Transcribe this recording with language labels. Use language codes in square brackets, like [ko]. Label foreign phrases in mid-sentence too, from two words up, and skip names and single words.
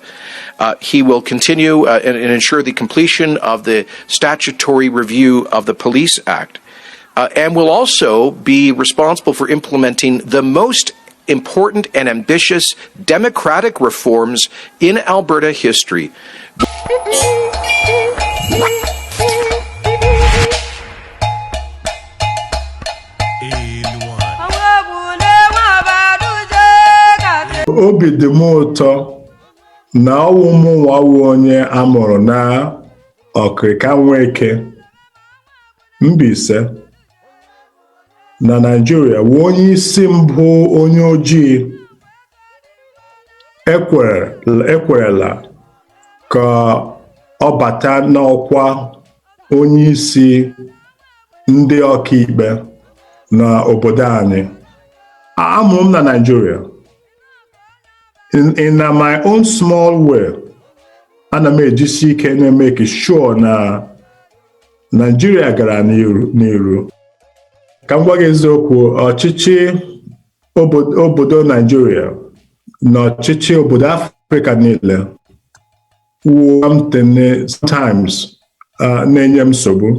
[en] He will continue and ensure the completion of the statutory review of the Police Act, and will also be responsible for implementing the most important and ambitious democratic reforms in Alberta history. [ig] Obi dị m ụtọ na ụmụ nwawu onye amụrụ na Ọkịka Nweke, Mbaise, na Nigeria, wụ onye isi mbụ onye ojii ekwerela ka ọ bata n'ọkwa onye isi ndị ọkaikpe na obodo anyị. Amụrụ m na Nigeria. [en] In my own small way, [ig] ana m ejisi ike na- [en] make sure [ig] na Nigeria gara n'iru. Ka m gwa gị eziokwu, ọchịchị obodo Nigeria na ọchịchị obodo Afrịka niile sometimes na-enye m nsogbu.